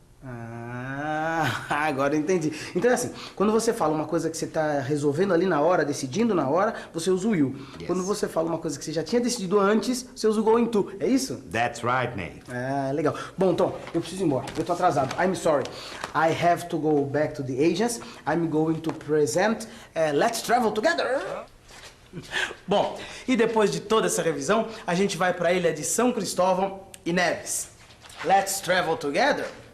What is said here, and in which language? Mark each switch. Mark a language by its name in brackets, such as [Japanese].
[Portuguese] Ah, agora eu entendi. Então é assim, quando você fala uma coisa que você tá resolvendo ali na hora, decidindo na hora, você usa o will. [English] Yes. [Portuguese] Quando você fala uma coisa que você já tinha decidido antes, você usa o going to. É isso? [English] That's right, Ney. [Portuguese] Ah, legal. Bom, Tom, eu preciso ir embora. Eu tô atrasado. [English] I'm sorry. I have to go back to the agents. I'm going to present Let's Travel Together. [Portuguese] Bom, e depois de toda essa revisão, a gente vai para a ilha de São Cristóvão e Neves. [English] Let's travel together.